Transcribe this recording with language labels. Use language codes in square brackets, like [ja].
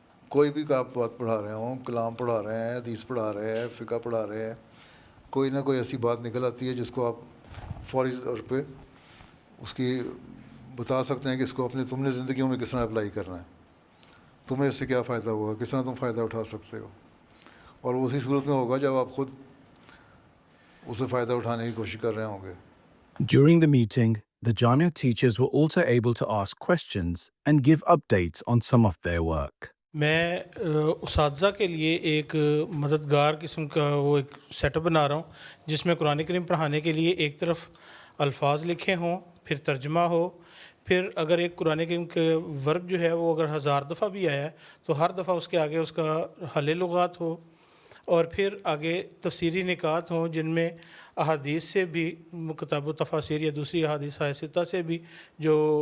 [ur] کوئی بھی آپ بات پڑھا رہے ہوں, کلام پڑھا رہے ہیں, حدیث پڑھا رہے ہیں, فقہ پڑھا رہے ہیں, کوئی نہ کوئی ایسی بات نکل آتی ہے جس کو آپ فوری طور پہ اس کی بتا سکتے ہیں کہ اس کو تم نے زندگیوں میں کس طرح اپلائی کرنا ہے, تمہیں اس سے کیا فائدہ ہوگا, کس طرح تم فائدہ اٹھا سکتے ہو. اور اسی صورت میں ہوگا جب آپ خود اسے فائدہ اٹھانے کی کوشش کر رہے ہوں گے. [en] During the meeting, the Jamia teachers were also able to ask questions and give updates on some of their work. [ur] میں اساتذہ کے لیے ایک مددگار قسم کا وہ ایک سیٹ اپ بنا رہا ہوں جس میں قرآن کریم پڑھانے کے لیے ایک طرف الفاظ لکھے ہوں, پھر ترجمہ ہو, پھر اگر ایک قرآن کریم کے ورب جو ہے وہ اگر 1000 دفعہ بھی آیا ہے تو ہر دفعہ اس کے آگے اس کا حل لغات ہو, اور پھر آگے تفسیری نکات ہوں جن میں احادیث سے بھی کتاب و تفاسیر یا دوسری احادیث ستہ سے بھی جو